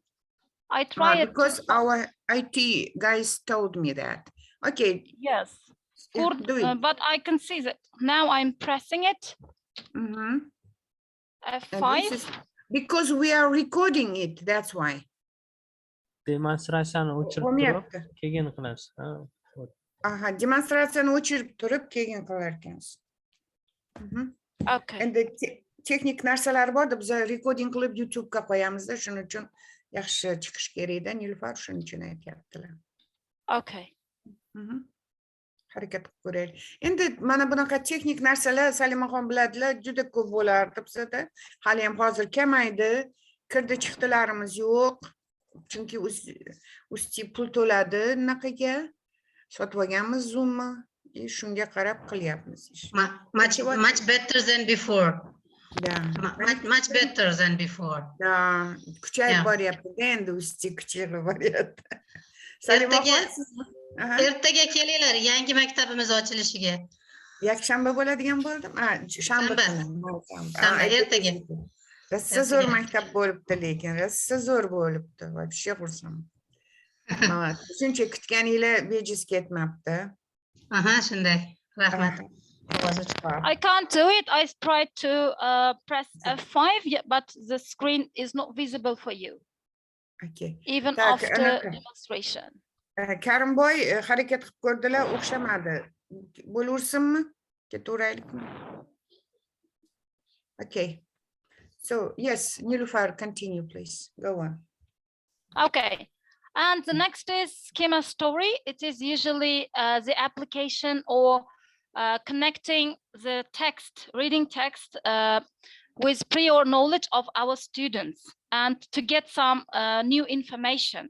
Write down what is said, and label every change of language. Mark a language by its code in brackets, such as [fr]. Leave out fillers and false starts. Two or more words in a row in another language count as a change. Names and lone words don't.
[en] I tried because our IT guys told me that. Okay. Yes. But I can see that now. I'm pressing it. F5. Because we are recording it. That's why. [uz] Demonstrasyani o'chirib turib keyin qilasiz. Aha, demonstratsiyani o'chirib turib keyin qilar ekansiz. [en] Okay. [uz] Endi texnik narsalar borda, biz recording qilib YouTube ga qo'yamizda, shuning uchun yaxshi chiqish kerak-da, Nilufar, shuning uchun aytyaptilar. [en] Okay. [uz] Harakat qilib ko'raylik. Endi mana bunaqa texnik narsalar Salimaxon biladilar, juda ko'p bo'lardi bizda. Hali ham hozir kamaydi. Kirdi chiqdilarimiz yo'q. Chunki UzTEA pul to'ladi naqaga. Sotib olganmiz Zoom'ni. Shunga qarab qilyapmiz ish. [en] Much better than before. Yeah. Much better than before. Yeah. [uz] Kuchayib boryapti. Endi UzTEA kuchayib boryapti. Ertaga kelinglar, yangi maktabimiz ochilishiga. Yakshanba bo'ladigan bo'ldim. Shanba kuni. Shanba ertaga. Rosa zo'r maktab bo'libdi, lekin rosa zo'r bo'libdi. Вообще xursand. Shuncha kutganinglar bejiz ketmabdi. Aha, shunday. Rahmat. [en] I can't do it. I tried to press F5, but the screen is not visible for you. Okay. Even after demonstration. [uz] Karimboy harakat qilib ko'rdilar, o'xshamadi. Bo'laversinmi? Ketaveraylikmi? [en] Okay. So yes, Nilufar, continue, please. Go on. Okay. And the next is schema story. It is usually the application or connecting the text, reading text with prior knowledge of our students and to get some new information.